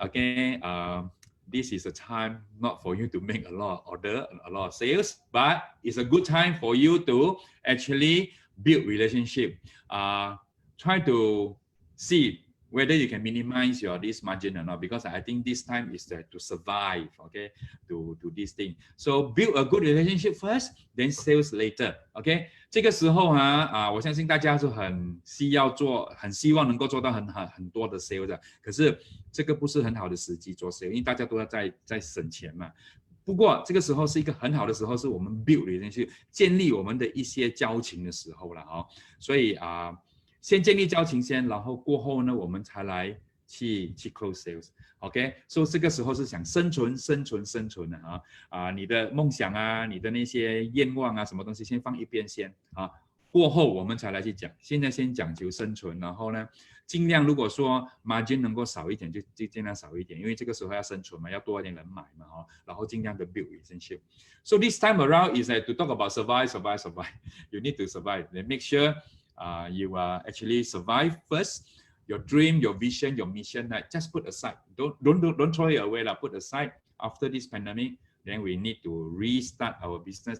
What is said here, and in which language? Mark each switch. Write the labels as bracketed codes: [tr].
[en] Okay, this is a time not for you to make a lot of order, a lot of sales, but it's a good time for you to actually build relationship. Try to see whether you can minimize this margin or not, because I think this time is to survive, okay, to this thing. So build a good relationship first, then sales later, okay. [zh] 这个时候我相信大家是很希望能够做到很多的 sales 可是这个不是很好的时机做 sales， 因为大家都要在省钱嘛。不过这个时候是一个很好的时候，是我们 [en] build relationship [zh] 建立我们的一些交情的时候了所以先建立交情先，然后过后呢，我们才来去 [en] close sales。 [zh] OK， 所以这个时候是想生存的你的梦想你的那些愿望什么东西先放一边先过后我们才来去讲。现在先讲求生存，然后呢，尽量如果说 margin 能够少一点，就尽量少一点，因为这个时候要生存嘛，要多一点人买嘛然后尽量的 [en] build relationship。 So this time around is to talk about survive. You need to survive. Then make sure you actually survive first. Your dream, your vision, your mission, just put aside. Don't throw it away. Put aside. After this pandemic, then we need to restart our business.